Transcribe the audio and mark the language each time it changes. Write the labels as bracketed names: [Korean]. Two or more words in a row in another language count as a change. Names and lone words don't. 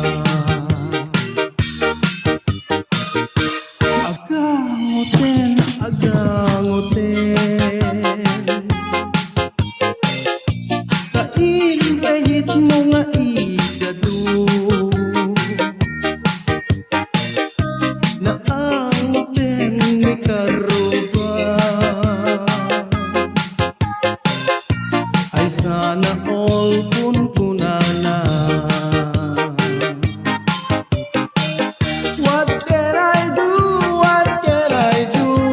[Iloko] Agangoten, agangoten, kainrehit mo nga igado, naangoten ni karuba, ay [Filipino] sana all [Iloko] kunkunana. [English] What can I do? What can I do?